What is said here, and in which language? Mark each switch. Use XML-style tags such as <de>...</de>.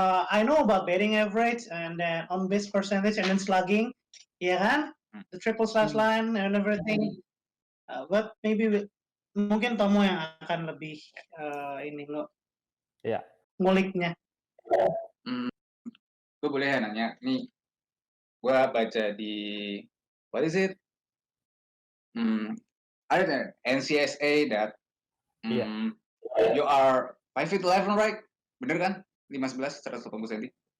<en>I know about batting average and then on base percentage and then slugging, ya kan? The triple slash line and everything.</en> <id>But maybe mungkin Tomo yang akan lebih ini lo Ya. nguliknya. Gue boleh ya nanya nih, gue baca di</id> <en>what is it,</en> <id>ada NCSA</id> <en>that you are 5'11", right?</en> <id>Bener kan? 5'11", 180 cm.</id>